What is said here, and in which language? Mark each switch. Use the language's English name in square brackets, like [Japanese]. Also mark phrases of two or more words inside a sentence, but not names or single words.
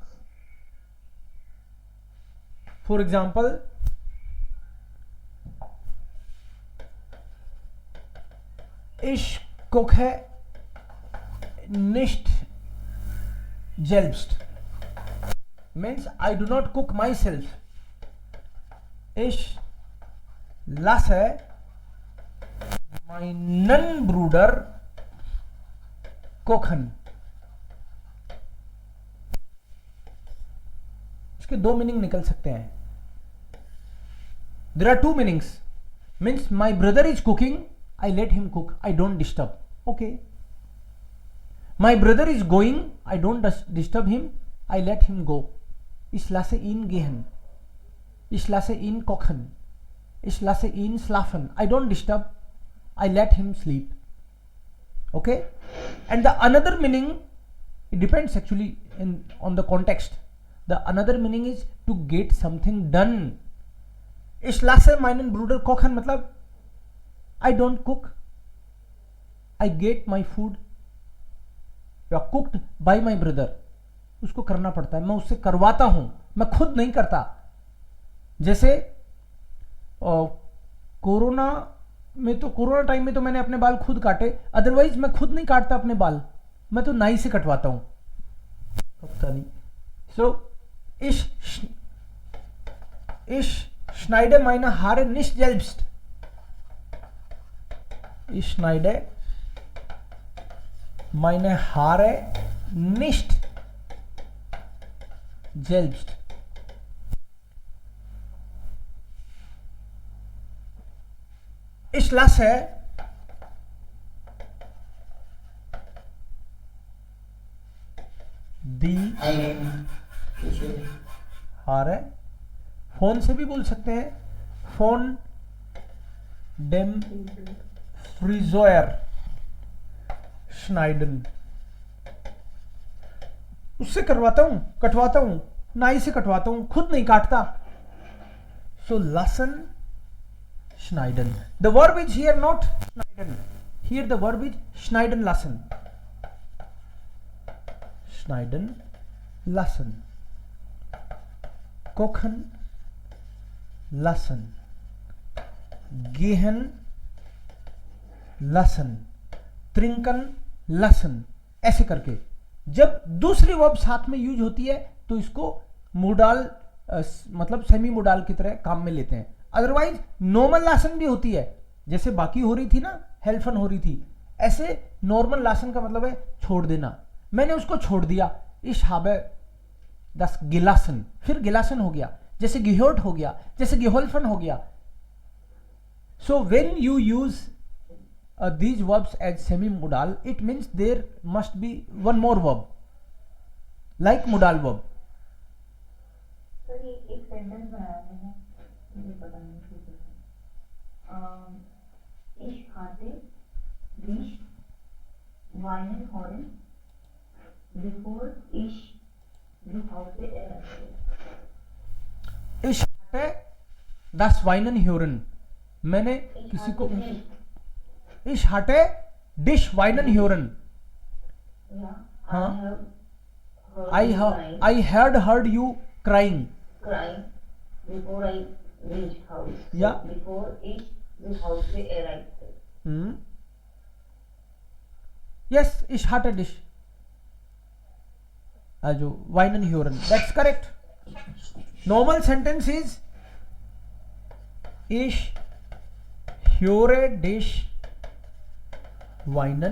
[English] for example, [German] ich koche nicht selbst, [English] means I do not cook myself. [German] Ich lasse meinen Bruder kochen. [Hindi] इसके दो मीनिंग निकल सकते हैं. [English] There are two meanings. Means my brother is cooking, I let him cook, I don't disturb. Okay. My brother is going, I don't disturb him, I let him go. [German] Ich lasse ihn gehen. Ich lasse ihn kochen. Ich lasse ihn schlafen. [English] I don't disturb, I let him sleep. Okay. And the another meaning, it depends actually on the context. The another meaning is to get something done. [German] Ich lasse meinen Bruder kochen [English] मतलब I don't cook, I get my food cooked by my brother. [Hindi] उसको करना पड़ता है, मैं उससे करवाता हूं, मैं खुद नहीं करता. जैसे कोरोना में तो, कोरोना टाइम में तो मैंने अपने बाल खुद काटे, अदरवाइज मैं खुद नहीं काटता अपने बाल, मैं तो नाई से कटवाता हूं. पता नहीं. [German] सो ich schneide meine Haare nicht selbst. Ich schneide meine Haare nicht selbst. Ich lasse die Haare, [Hindi] फोन से भी बोल सकते हैं, [German] von dem Friseur schneiden, [Hindi] उससे करवाता हूं, कटवाता हूं, नाई से कटवाता हूं, खुद नहीं काटता. [English] So lassen, schneiden. The verb is here not schneiden. Here the verb is schneiden lassen. Schneiden lassen. [German] Kochen lassen. Gehen lassen. Trinken lassen. [Hindi] ऐसे करके जब दूसरी वर्ब साथ में यूज होती है तो इसको मोडाल मतलब [English] semi modal [Hindi] की तरह काम में लेते हैं. अदरवाइज नॉर्मल लासन भी होती है, जैसे बाकी हो रही थी ना, हेल्फन हो रही थी, ऐसे नॉर्मल लासन का मतलब है छोड़ देना. मैंने उसको छोड़ दिया. [German] Ich habe das gelassen, [Hindi] फिर गिलासन हो गया, जैसे gehört हो गया, जैसे geholfen हो गया. [English] So when you use these verbs as semi-modal, it means there must be one more verb like modal verb. [Hindi] सर ये एक सेंटेंस बनाया मैंने, मुझे पता नहीं कैसे. [German] Ich hatte dich weinen hören, bevor ich zu Hause erreichte. Ich hatte das Weinen hören, मैंने किसी को, Ich hatte dich weinen hören. [English] Yeah, [Hindi] हाँ. [English] I have heard you crying. crying before I reached house. Yeah. [German] Before ich zu Hause erreichte. Yes, ich hatte dich. Also weinen hören. [English] That's correct. Normal sentence is ich höre dich weinen.